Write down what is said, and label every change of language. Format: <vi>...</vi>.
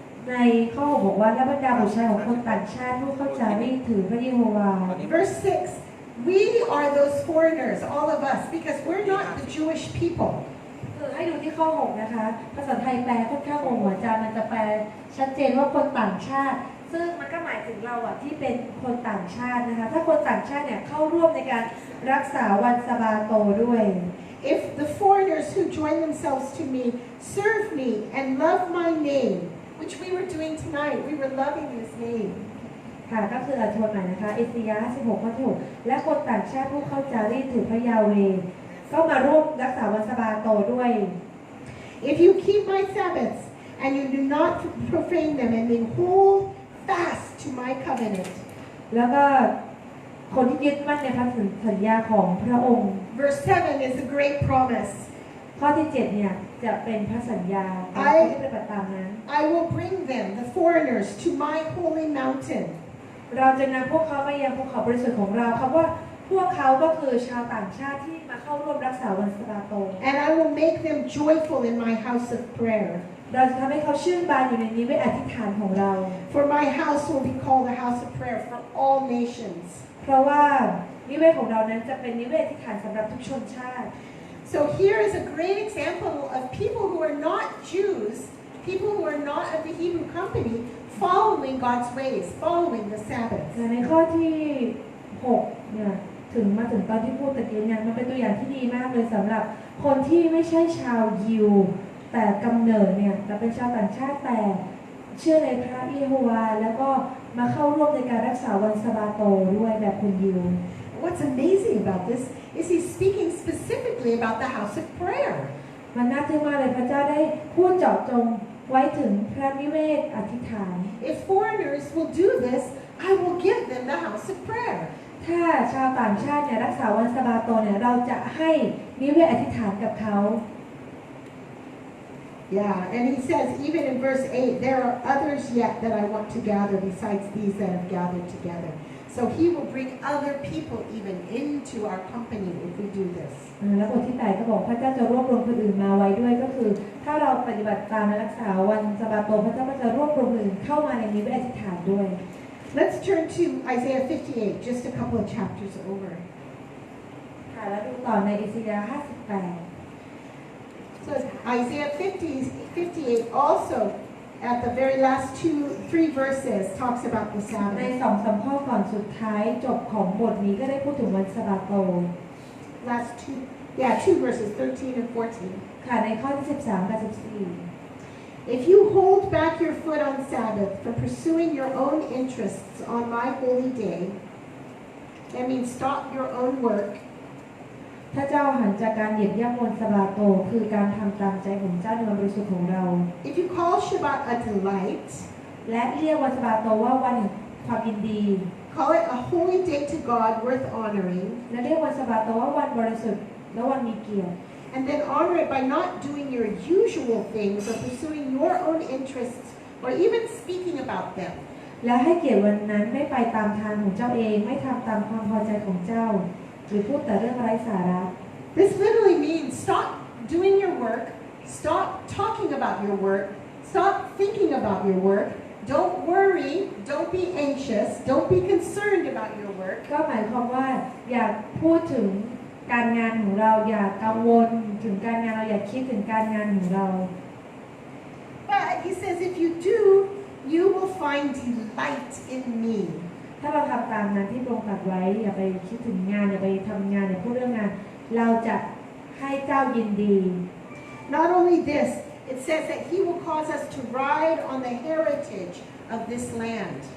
<th>ในข้อ6บอกว่าและบรรดาบุตรชายของคนต่างชาติผู้เข้าจารีตถือพระเยโฮวา</th> <en>Verse 6, we are those foreigners, all of us, because we're not the Jewish people.</en> <th>ให้ดูที่ข้อ6นะคะภาษาไทยแปลค่อนข้างงงหัวใจมันจะแปลชัดเจนว่าคนต่างชาติซึ่งมันก็หมายถึงเราอะที่เป็นคนต่างชาตินะคะถ้าคนต่างชาติเนี่ยเข้าร่วมในการรักษาวันสะบาโตด้วย</th> <en>If the foreigners who join themselves to me serve me and love my name, which we were doing tonight, we were loving his name.</en> <th>ค่ะก็คืออธิบายใหม่นะคะอิสยาห์16ข้อที่6และคนต่างชาติผู้เข้าจารีตถือพระยาเวห์ก็มาร่วมรักษาวันสะบาโตด้วย</th> <en>If you keep my Sabbaths and you do not profane them and they hold fast to my covenant.</en> <th>แล้วก็คนที่ยึดมั่นในพันธสัญญาของพระองค์</th> <en>Verse 7 is a great promise.</en> <th>ข้อที่7เนี่ยจะเป็นพระสัญญาคนที่ปฏิบัติตามนั้น</th> <en>I will bring them, the foreigners, to my holy mountain.</en> <th>เราจะนำพวกเขามายังภูเขาบริสุทธิ์ของเราคำว่าพวกเขาก็คือชาวต่างชาติที่มาเข้าร่วมรักษาวันสะบาโต</th> <en>And I will make them joyful in my house of prayer.</en> <th>เราจะทำให้เขาชื่นบานอยู่ในนิเวศอธิษฐานของเรา</th> <en>For my house will be called a house of prayer for all nations.</en> <th>เพราะว่านิเวศของเรานั้นจะเป็นนิเวศอธิษฐานสำหรับทุกชนชาติ</th> <en>So here is a great example of people who are not Jews, people who are not of the Hebrew company, following God's ways, following the Sabbath.</en> <th>ในข้อที่6เนี่ยมาถึงตอนที่พูดตะกี้เนี่ยมันเป็นตัวอย่างที่ดีมากเลยสำหรับคนที่ไม่ใช่ชาวยิวแต่กำเนิดเนี่ยแต่เป็นชาวต่างชาติแต่เชื่อในพระเยโฮวาแล้วก็มาเข้าร่วมในการรักษาวันสะบาโตด้วยแบบคนยิว</th> <en>What's amazing about this is he's speaking specifically about the house of prayer.</en> <th>มันน่าทึ่งมากเลยพระเจ้าได้พูดเจาะจงไว้ถึงพระนิเวศอธิษฐาน</th> <en>If foreigners will do this, I will give them the house of prayer.</en> <th>ถ้าชาวต่างชาติเนี่ยรักษาวันสะบาโตเนี่ยเราจะให้นิเวศอธิษฐานกับเขา</th> <en>Yeah, and he says even in verse 8, there are others yet that I want to gather besides these that have gathered together. So he will bring other people even into our company if we do this.</en> <th>แล้วบทที่8ก็บอกพระเจ้าจะรวบรวมคนอื่นมาไว้ด้วยก็คือถ้าเราปฏิบัติตามและรักษาวันสะบาโตพระเจ้าก็จะรวบรวมคนอื่นเข้ามาในนิเวศอธิษฐานด้วย</th> <en>Let's turn to Isaiah 58, just a couple of chapters over.</en> <th>ค่ะแล้วดูต่อในอิสยาห์58</th> <en>So Isaiah 58 also, at the very last 3 verses, talks about the</en> <th>ใน</th> <en>Sabbath.</en> <th>2-3 ข้อก่อนสุดท้ายจบของบทนี้ก็ได้พูดถึงวันสะบาโต</th> <en>Last 2 verses, 13 and 14.</en> <th>ค่ะในข้อที่13กับ14</th> <en>If you hold back your foot on Sabbath from pursuing your own interests on my holy day, that means stop your own work.</en> <th>ถ้าเจ้าหันจากการเหยียบย่ำวันสะบาโตคือการทำตามใจของเจ้าในวันบริสุทธิ์ของเรา</th> <en>If you call Shabbat a delight,</en> <th>และเรียกวันสะบาโตว่าวัน ความยินดี</th> <en>Call it a holy day to God worth honoring.</en> <th>และเรียกวันสะบาโตว่าวันบริสุทธิ์และวันมีเกียรติ</th> <en>And then honor it by not doing your usual things or pursuing your own interests or even speaking about them.</en> <th>และให้เกียรติวันนั้นไม่ไปตามทางของเจ้าเองไม่ทำตามความพอใจของเจ้าหรือพูดแต่เรื่องไร้สาระ</th> <en>This literally means stop doing your work, stop talking about your work, stop thinking about your work. Don't worry, don't be anxious, don't be concerned about your work.</en> <th>ก็หมายความว่าอย่าพูดถึงการงานของเราอย่ากังวลถึงการงานเราอย่าคิดถึงการงานของเรา</th> <en>But he says if you do, you will find delight in me.</en> <th>ถ้าเราทำตามนั้นที่พระองค์ตรัสไว้อย่าไปคิดถึงงานอย่าไปทำงานอย่าพูดเรื่องงานเราจะให้เจ้ายินดี</th> <en>Not only this, it says that he will cause us to ride on the heritage of this land.</en>